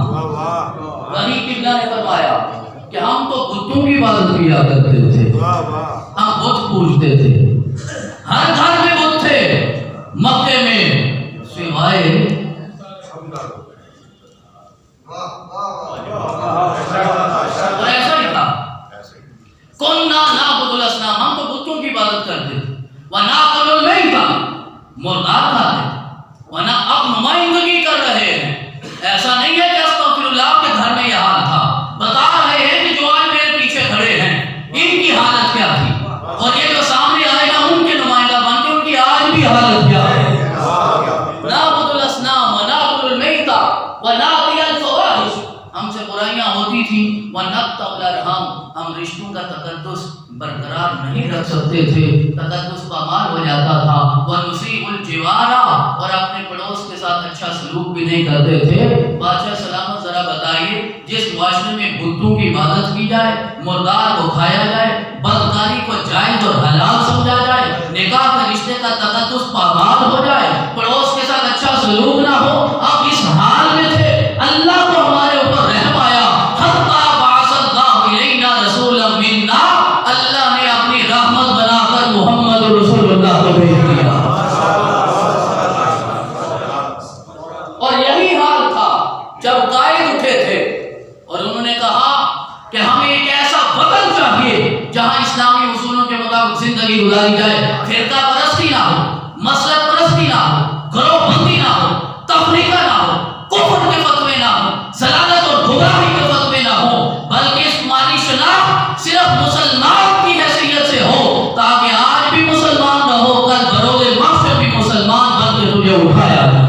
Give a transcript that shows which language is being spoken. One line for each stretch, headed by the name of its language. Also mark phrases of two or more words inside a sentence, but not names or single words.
Urdu: وہی قبلہ نے فرمایا کہ ہم تو بتوں کی عبادت کیا کرتے تھے، ہم بت پوجتے تھے، ہر گھر میں بت تھے مکے میں سوائے ایسا ہی تھا.
Arabic: كنا نعبد الأصنام,
Urdu: ہم تو بتوں کی عبادت کرتے تھے,
Arabic: ونأكل الميتة,
Urdu: مردار کھاتے، ورنہ اب نمائندگی کر رہے ہیں. ایسا نہیں ہے کہ استغفراللہ کے گھر میں یہ حال تھا، بتا رہے ہیں کہ جو آج میرے پیچھے کھڑے ہیں ان کی حالت کیا تھی، اور یہ جو سامنے آئے ہیں ان کے نمائندہ بن کے ان کی آج بھی حالت کیا ہے.
Arabic: نعبد الأصنام ونأكل الميتة ونأتي الفواحش,
Urdu: ہم سے برائیاں ہوتی تھی,
Arabic: ونقطع الأرحام,
Urdu: ہم رشتوں کا تقدس برقرار نہیں رکھ سکتے تھے، تقدس پامال ہو جاتا تھا.
Arabic: ونسيء الجوار,
Urdu: اور اپنے پڑوس کے ساتھ اچھا سلوک بھی نہیں کرتے تھے. بادشاہ سلامت ذرا بتائیے، جس معاشرے میں بتوں کی عبادت کی جائے، مردار کو کھایا جائے، بدکاری کو جائز اور حلال سمجھا جائے، نکاح کے رشتے کا تقدس پامال ہو جائے، پڑوس کے ساتھ اچھا سلوک نہ ہو، اب اس حال میں تھے. اللہ کو ہمارے اوپر رحم آیا,
Arabic: حتى بعث الله إلينا رسولا منا,
Urdu: اللہ نے اپنی رحمت بنا کر محمد رسول اللہ کو بھیج دیا. اور یہی حال تھا جب قائد اٹھے تھے اور انہوں نے کہا کہ ہمیں ایک ایسا وطن چاہیے جہاں اسلامی اصولوں کے مطابق زندگی گزاری جائے، فرقہ پرستی نہ ہو، مسلک پرستی نہ ہو، گروہ بندی نہ ہو، تفریقہ نہ ہو، کفر کے فتوے نہ ہو، ضلالت اور گمراہی کے فتوے نہ ہو، بلکہ اسلامی شناخت صرف مسلمان کی حیثیت سے ہو، تاکہ آج بھی مسلمان رہو، کل بروزِ محشر بھی مسلمان بن کر تجھے اٹھایا.